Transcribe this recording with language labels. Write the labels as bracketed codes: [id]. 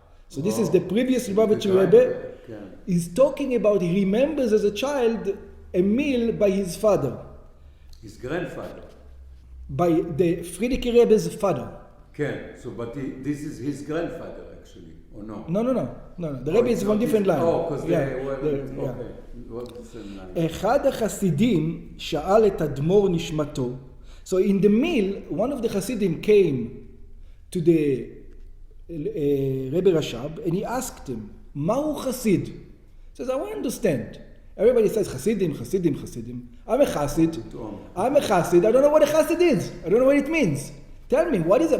[en] So this is the previous Lubavitcher Rebbe. He's talking about, he remembers as a child a meal by his father. His grandfather. By the Friedrich Rebbe's father. Okay, so but this is his grandfather actually, or no? No. The Rebbe is from different line. Oh, because they were, yeah. okay. What the same line? [he] אחד החסידים שאל את אדמו"ר נשמתו. [en] So in the meal, one of the Chassidim came to the Rebbe Rashab and he asked him, Ma'u Chassid? He says, I want to understand. Everybody says Chassidim. I'm a Chassid. I don't know what a Chassid is. I don't know what it means. Tell me, what is it?